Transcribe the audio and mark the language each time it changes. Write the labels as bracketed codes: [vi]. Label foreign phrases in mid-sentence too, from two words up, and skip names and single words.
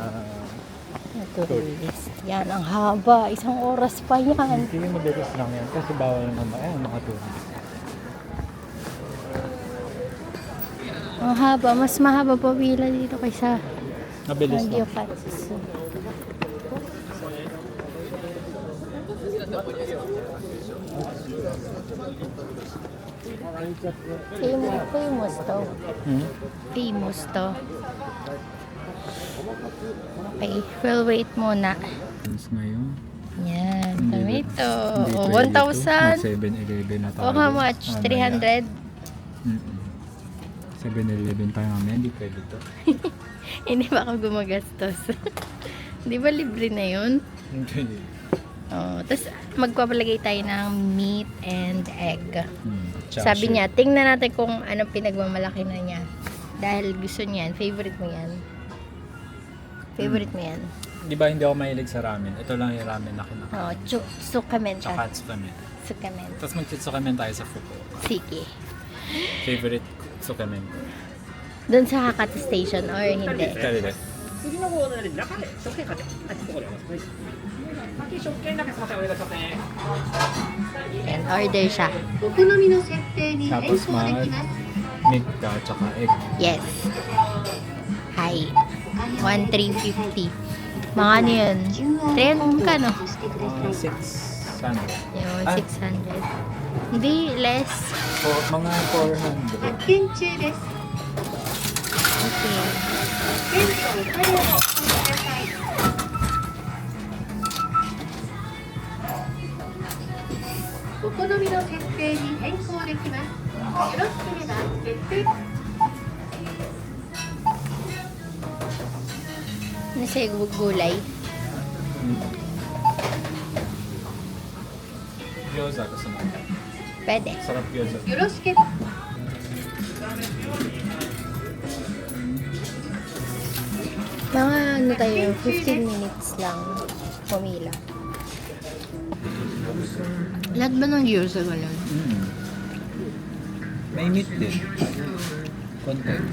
[tl] Tourist. Yan, ang haba. 1 oras pa yan. hindi mabilis lang yan kasi bawal naman mga tourist. Ang haba. Mas mahaba pa pila dito kaysa Mabilis Baguio lang. Katsu. Famous to. Famous to. Okay, [en] we'll wait [tl] muna. Ngayon, Yan. Tomato. Hindi Oh, 22. 1,000. 7-Eleven na tayo. [en] Oh, how much? [tl] Mamaya. 300? 7-Eleven tayo mamaya. Hindi pwede to. Hindi ba ako gumagastos? Di ba libre na yun? Hindi. Oh, tapos magpapalagay tayo ng [en] meat and egg. [tl] Tsaka Sabi shake. niya, tingnan natin kung ano pinagmamalaki na niya. Dahil gusto niyan, favorite mo yan. Favorite mo yan. Di ba hindi ako mahilig sa ramen? Ito lang yung ramen na kinakain. Oh, sukamen Tsaka ka. tsukamen. Sukamen. Tapos magtsutsukamen tayo sa Fuku. Sige. Favorite tsukamen ko. Doon sa Hakata Station or hindi? Kali din. [ja] 次のボードで中で食券買ってあっちのところでお待ちください。先食券だけすみませんお願いしますね。 [en] And order siya. [ja] お好みの設定に変更 [tl] Tapos [ja] できます。 [tl] meat ka tsaka egg. [en] Yes. Hi. 1,350. [tl] Mga ano yun? 300 ka no? 600. Yung Ah. 600. Hindi, less. Mga 400. [ja] 発券中です。 Okay. 店舗お金をお送りください。お好みの設定に変更できます。よろしければ決定。 [tl] Nasa gulay. Gyoza gusto mo. Pwede. Sarap gyoza. [ja] よろしければ [tl] Mga ano tayo, 15 minutes lang pumila. Lahat ba ng gyoza ganun? May meat din. Konti.